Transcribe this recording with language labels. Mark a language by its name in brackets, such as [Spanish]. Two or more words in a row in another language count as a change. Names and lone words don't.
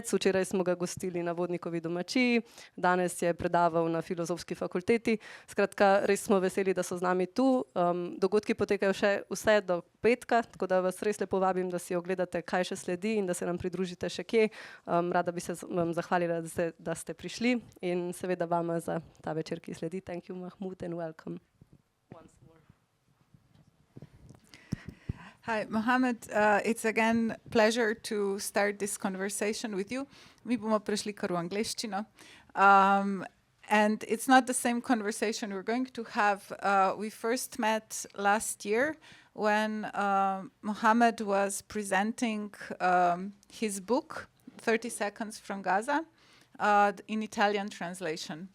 [Slovenian] Včeraj smo ga gostili na Vodnikovi domačiji, danes je predaval na Filozofski fakulteti. Skratka, res smo veseli, da so z nami tu. Dogodki potekajo še vse do petka, tako da vas res lepo vabim, da si ogledate, kaj še sledi in da se nam pridružite še kje. Rada bi se vam zahvalila, da ste prišli in seveda vama za ta večer, ki sledi. [English] Thank you, Mahmud, and welcome. Hi, Mohammed. It's again a pleasure to start this conversation with you. [Slovenian] Mi bomo prešli kar v angleščino. [English] And it's not the same conversation we're going to have. We first met last year when Mohammed was presenting his book, 30 Seconds from Gaza, in Italian translation.